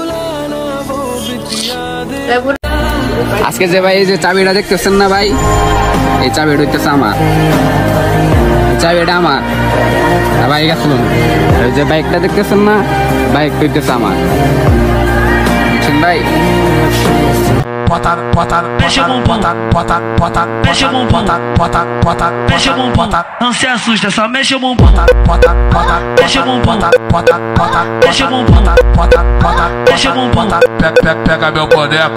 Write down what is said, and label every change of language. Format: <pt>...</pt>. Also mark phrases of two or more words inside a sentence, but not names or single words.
<bn>আজকে যে ভাই এই যে চাবিটা দেখতেছেন না ভাই, এই চাবিটা হইতেছে আমার, চাবিটা আমার ভাই গেছিলাম। ওই যে বাইকটা দেখতেছেন না, বাইক হইতেছে আমার, বুঝছেন ভাই?</bn> <pt>Não se assusta, só mexe o bumbum. Mexe o bumbum. Mexe o bumbum. Mexe o bumbum. Pega meu boneco.</pt>